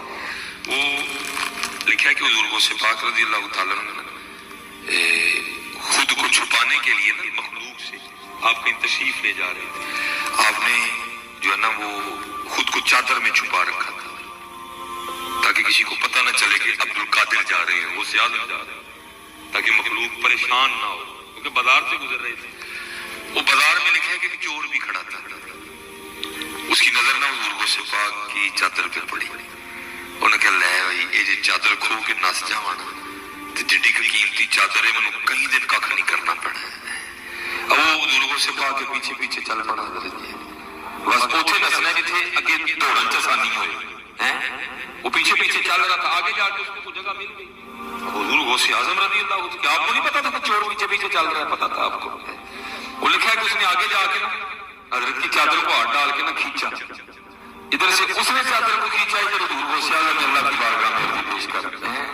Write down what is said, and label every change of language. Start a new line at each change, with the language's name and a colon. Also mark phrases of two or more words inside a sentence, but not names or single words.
Urdu: وہ لکھا ہے کہ حضور غوث پاک رضی اللہ تعالیٰ نے خود کو چھپانے کے لیے مخلوق سے آپ کہیں تشریف لے جا رہے تھے، آپ نے جو ہے نا وہ خود کو چادر میں چھپا رکھا تھا تاکہ کسی کو پتہ نہ چلے کہ عبد القادر جا رہے ہیں، غوث اعظم جا رہے ہیں، تاکہ مخلوق پریشان نہ ہو، کیونکہ بازار سے گزر رہے تھے۔ وہ بازار میں لکھا ہے کہ چور بھی کھڑا تھا، اس کی نظر نہ حضور غوث پاک کی چادر پہ پڑی، انہوں نے کہا
Punjabi: لے بھائی یہ جی چادر کھو کے نس جاواں نا تے جڈی قیمتی چادر ہے، مینوں کئی دن کھ نہیں کرنا پڑا۔
Urdu: اب وہ حضور غوث پاک کے پیچھے پیچھے چل پڑا،
Punjabi: بس اوتھے نسنا جتھے اگے دوڑن چ آسانی ہوئے،
Urdu: وہ پیچھے پیچھے چل رہا تھا، آگے جا کے اس کو جگہ مل گئی۔ حضور غوث اعظم رضی اللہ عنہ، کیا آپ کو نہیں پتا تھا کہ چور پیچھے پیچھے چل رہا ہے؟ پتا تھا آپ کو۔ وہ لکھا ہے کہ اس نے آگے جا کے نا حضرت کی چادر کو ہاتھ ڈال کے نا کھینچا، ادھر سے اس نے چادر کو کھینچا، ادھر حضور غوث اعظم اللہ کی بارگاہ میں عرضی پیش کرتے ہیں۔